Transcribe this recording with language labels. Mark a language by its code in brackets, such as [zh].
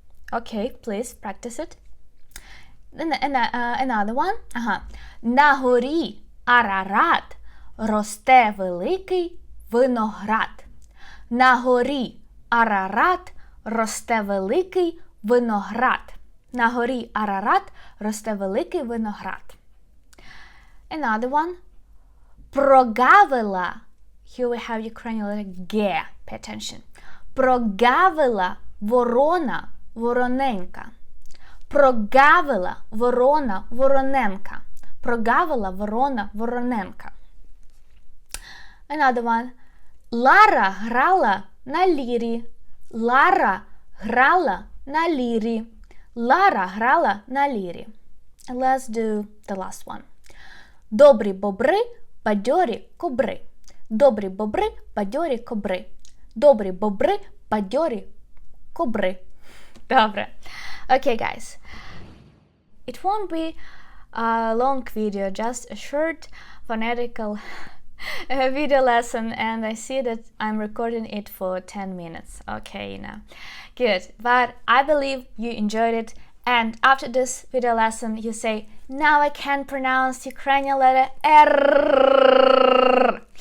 [en] Okay, please practice it. Another one. [uk] На горі Арарат росте великий виноград. На горі Арарат росте великий виноград. На горі Арарат росте великий виноград. [en] Another one. [uk] Прогавила. [en] Here we have Ukrainian letter G. Pay attention. [uk] Прогавила ворона вороненька. Прогавила ворона вороненка. Прогавила ворона вороненка. [en] Another one. [uk] Лара грала на лірі. Лара грала на лірі. Лара грала на лірі. [en] Let's do the last one. [uk] Добрі бобри, бадьорі кобри. Добрі бобри, бадьорі кобри. Добрі бобри, бадьорі кобри. Добре. [en] Okay, guys. It won't be a long video, just a short phonetical video lesson, and I see that I'm recording it for 10 minutes. Okay, now. Good. But I believe you enjoyed it, and after this video lesson you say, now I can pronounce Ukrainian letter R.